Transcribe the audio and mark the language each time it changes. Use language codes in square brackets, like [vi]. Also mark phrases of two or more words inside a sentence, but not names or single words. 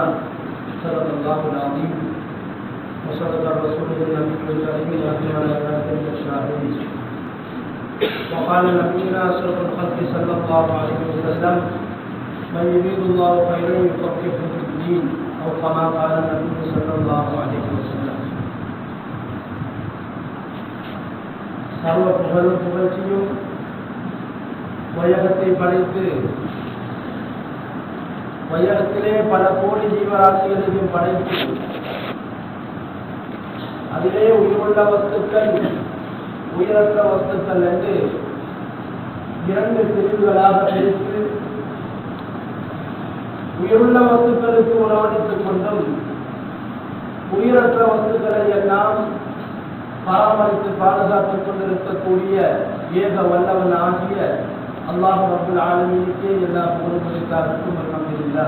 [ar] صدق الله العظيم وصدق الرسول النبي الكريم والملائكة الشاهدين. وقال نبينا أشرف الخلق صلى الله عليه وسلم: من يريد الله خيرا يفقهه في الدين، أو كما قال النبي صلى الله عليه وسلم. [ta] சர்வ புகழும் புகழ்ச்சியும் வையகத்தை படைத்து வையகத்திலே பல கோடி ஜீவராசிகளையும் படைத்து அதிலே உயிருள்ள வஸ்துக்கள் உயிரற்ற வஸ்துக்கள் என்று இரண்டு பிரிவுகளாக பிரித்து உயிருள்ள வஸ்துக்களுக்கு உணவளித்துக் கொண்டும் உயிரற்ற வஸ்துக்களை எல்லாம் பராமரித்து பாதுகாத்துக் கொண்டிருக்கக்கூடிய ஏக வல்லவன் ஆகிய அல்லாஹ் [ar] رب العالمين [ta] எல்லா புகழும் அல்ஹம்துலில்லாஹ்.